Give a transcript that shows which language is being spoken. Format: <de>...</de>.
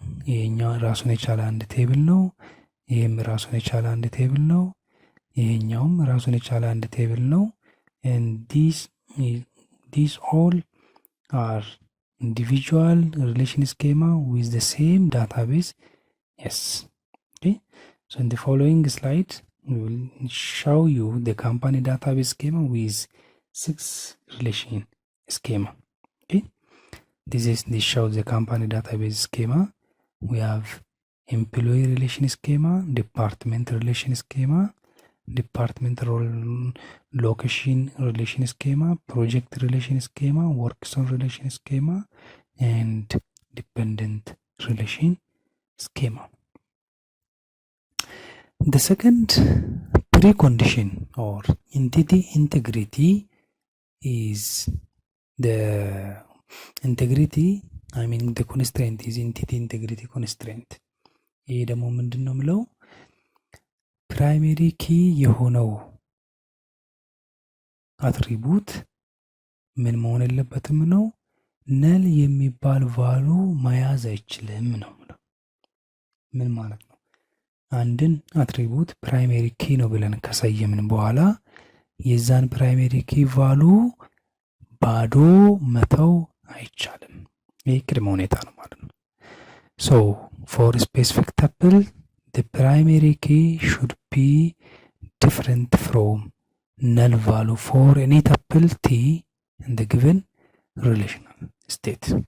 <am>ይሄኛው ራሱን የቻለ አንድ ቴብል ነው። ይሄም ራሱን የቻለ አንድ ቴብል ነው። ይሄኛውም ራሱን የቻለ አንድ ቴብል ነው።</am> <en>and these all are individual relation schema with the same database. Yes. Okay, so in the following slide we will show you the company database schema with 6 relation schema. Okay, this shows the company database schema. We have employee relation schema, department relation schema, department role location relation schema, project relation schema, work zone relation schema, and dependent relation schema. The second precondition or entity integrity is the integrity, I mean the constraint is entity integrity constraint.</en> <am>ይሄ ደግሞ ምንድነው ምለው ፕራይመሪ ኪ የሆነው አትሪቡት ምን መሆን የለበትም ነው ነል የሚባል ቫሉ መያዝ አይችልም ነው። ምን ማለት ነው? አንድን አትሪቡት ፕራይመሪ ኪ ነው ብለን ከሰየምን በኋላ የዛን ፕራይመሪ ኪ ቫሉ ባዶ መተው አይቻልም። ይህ ቅድመ ሁኔታ ነው ማለት ነው።</am> <en>So for specific tuple the primary key should be different from null value for any tuple t in the given relational state.</en>